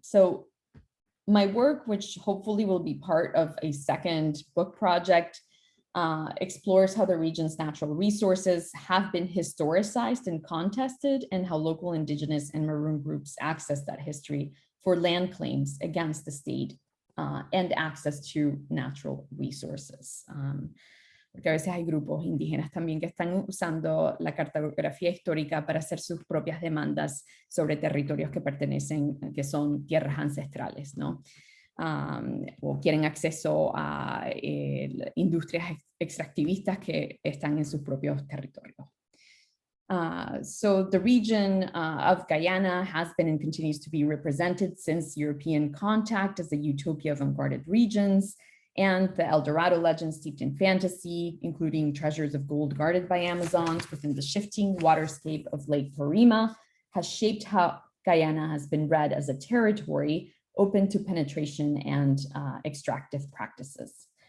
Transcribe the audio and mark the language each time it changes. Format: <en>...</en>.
<en>So my work, which hopefully will be part of a second book project, explores how the region's natural resources have been historicized and contested, and how local indigenous and maroon groups access that history for land claims against the state and access to natural resources.</en> <es>Porque a veces hay grupos indígenas también que están usando la cartografía histórica para hacer sus propias demandas sobre territorios que pertenecen, que son tierras ancestrales, ¿no? O quieren acceso a industrias extractivistas que están en sus propios territorios.</es> <en>So the region of Guyana has been and continues to be represented since European contact as a utopia of unguarded regions, and the El Dorado legend steeped in fantasy, including treasures of gold guarded by Amazons within the shifting waterscape of Lake Parima, has shaped how Guyana has been read as a territory open to penetration and extractive practices.</en>